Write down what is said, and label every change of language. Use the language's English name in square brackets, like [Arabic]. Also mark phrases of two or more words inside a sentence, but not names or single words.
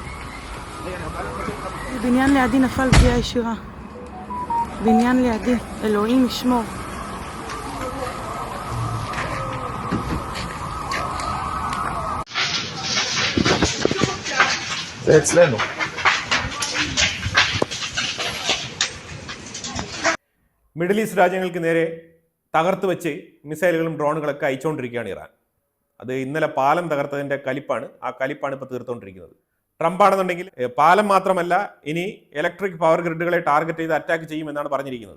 [Hebrew] בניין לידי נפל פגיעה ישירה. בניין לידי, אלוהים ישמור. זה אצלנו. [Malayalam] മിഡിൽ ഈസ്റ്റ് രാജ്യങ്ങൾക്ക് നേരെ തകർത്ത് വെച്ച് മിസൈലുകളും ഡ്രോണുകളൊക്കെ അയച്ചുകൊണ്ടിരിക്കുകയാണ് ഇറാൻ. അത് ഇന്നലെ പാലം തകർത്തതിന്റെ കലിപ്പാണ്. ആ കലിപ്പാണ് ഇപ്പോൾ തീർത്തുകൊണ്ടിരിക്കുന്നത്. ട്രംപ് ആണെന്നുണ്ടെങ്കിൽ പാലം മാത്രമല്ല, ഇനി [English] electric power grids [Malayalam] ടാർഗറ്റ് ചെയ്ത് അറ്റാക്ക് ചെയ്യുമെന്നാണ് പറഞ്ഞിരിക്കുന്നത്.